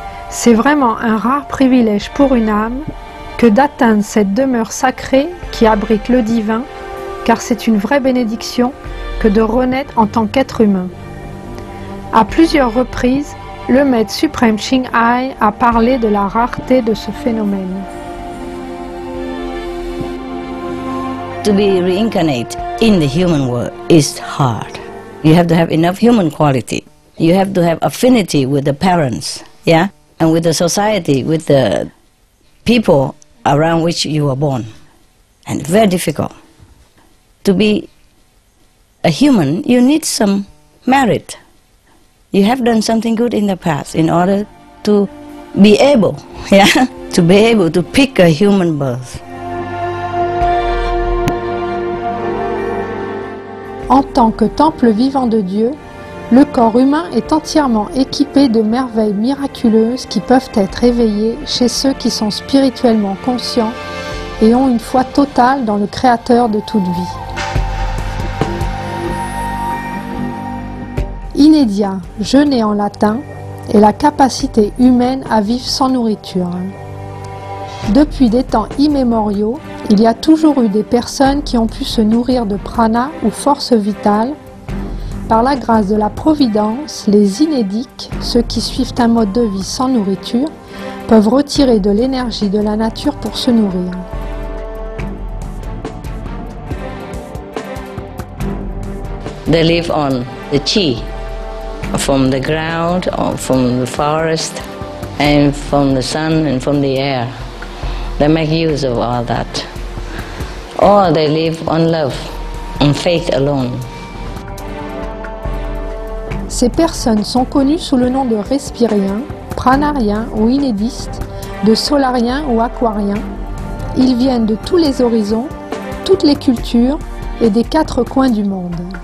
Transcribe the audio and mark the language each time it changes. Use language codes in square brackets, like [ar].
[fr] C'est vraiment un rare privilège pour une âme que d'atteindre cette demeure sacrée qui abrite le divin, car c'est une vraie bénédiction que de renaître en tant qu'être humain. À plusieurs reprises, le maître suprême Ching Hai a parlé de la rareté de ce phénomène. [en] To be reincarnate in the human world is hard. You have to have enough human quality. You have to have affinity with the parents, yeah, and with the society, with the people around which you were born. And very difficult. To be a human, you need some merit. You have done something good in the past in order to be able, yeah, to be able to pick a human birth. [fr] En tant que temple vivant de Dieu, le corps humain est entièrement équipé de merveilles miraculeuses qui peuvent être éveillées chez ceux qui sont spirituellement conscients et ont une foi totale dans le Créateur de toute vie. Inédia, jeûner en latin, est la capacité humaine à vivre sans nourriture. Depuis des temps immémoriaux, il y a toujours eu des personnes qui ont pu se nourrir de prana ou force vitale. Par la grâce de la Providence, les inédiques, ceux qui suivent un mode de vie sans nourriture, peuvent retirer de l'énergie de la nature pour se nourrir. [en] They live on the chi, from the ground, or from the forest, and from the sun and from the air. They make use of all that. Or they live on love, on faith alone. [fr] Ces personnes sont connues sous le nom de respiriens, pranariens ou inédistes, de solariens ou aquariens. Ils viennent de tous les horizons, toutes les cultures et des 4 coins du monde.